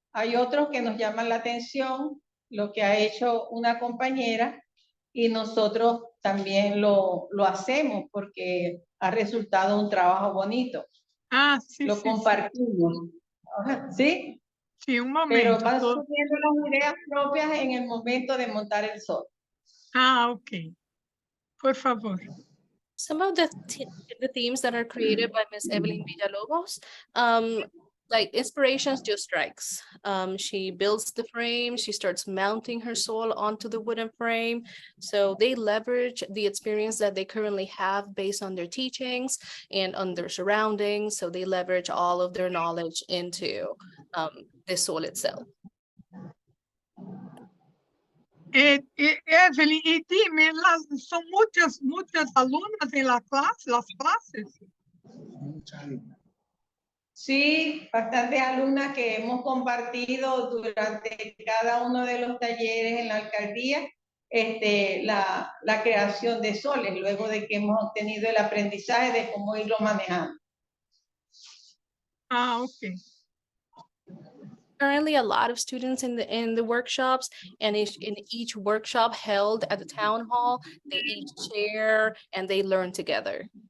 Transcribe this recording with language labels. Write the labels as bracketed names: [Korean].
[Spanish] Hay otros que nos llaman la atención, lo que ha hecho una compañera, y nosotros también lo hacemos porque ha resultado un trabajo bonito. Ah, sí, Lo sí, compartimos. ¿Sí? sí, un Pero momento. van surgiendo las ideas propias en el momento de montar el sol. Ah, ok. Por favor. [English] Some of the themes that are created by Miss Evelyn Villalobos, like inspirations just strikes. She builds the frame, she starts mounting her soul onto the wooden frame. So they leverage the experience that they currently have based on their teachings and on their surroundings. So they leverage all of their knowledge into the soul itself. [Spanish] Evelyn, y dime, son muchas alumnas en las clases. Sí, bastantes alumnas que hemos compartido durante cada uno de los talleres en la alcaldía, la creación de soles, luego de que hemos obtenido el aprendizaje de cómo irlo manejando. Ah, ok. [English] Currently, a lot of students in the workshops, and in each workshop held at the town hall, they each share and they learn together.